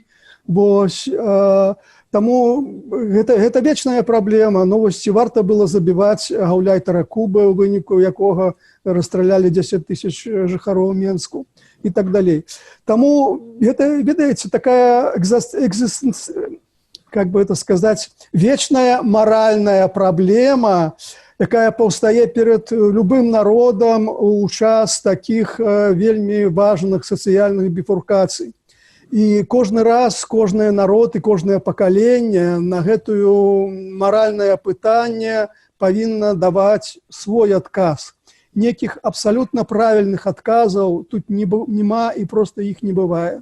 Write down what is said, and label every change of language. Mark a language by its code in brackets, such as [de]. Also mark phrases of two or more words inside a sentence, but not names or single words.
[be] Вось, таму гэта вечная праблема. Ну, вось, ці варта было забіваць гаўляйтара Кубы, у выніку якога расстралялі 10 тысяч жыхароў Менску і так далей. Таму гэта, ведаеце, такая [ru] как бы это сказать, вечная моральная проблема, [be] якая паўстае перед любым народом у час таких вельмі важных сацыяльных біфуркацый. І кожны раз, кожны народ і кожнае пакаленне на гэтую маральнае пытанне павінна даваць свой адказ. Некіх абсалютна правільных адказаў тут няма і просто іх не бывае.